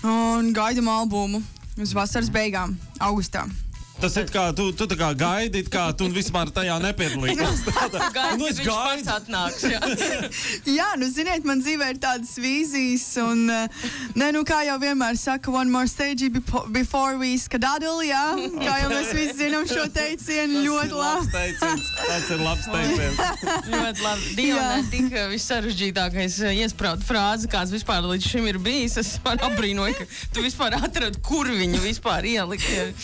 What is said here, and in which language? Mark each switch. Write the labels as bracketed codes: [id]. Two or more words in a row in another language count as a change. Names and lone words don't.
[lv] Un gaidam albumu uz vasaras beigām, augustā. Tas ir kā, tu tā kā gaidi, kā tu vispār tajā nepiedalīsies. Gaidi, viņš pats atnāks, jā. Jā, nu, ziniet, man dzīvē ir tādas vīzijas, un, kā jau vienmēr saka, [en] one more stage before we skedaddle, jā? [lv] Kā jau mēs visi zinām šo teicienu, ļoti labi. Tas ir labs teiciens. Ļoti labi. Diona, tik vissarežģītākais iesprāta frāze, kāds vispār līdz šim ir bijis. Es abrīnoju, ka tu vispār atradi, kur viņu vispār ielikt.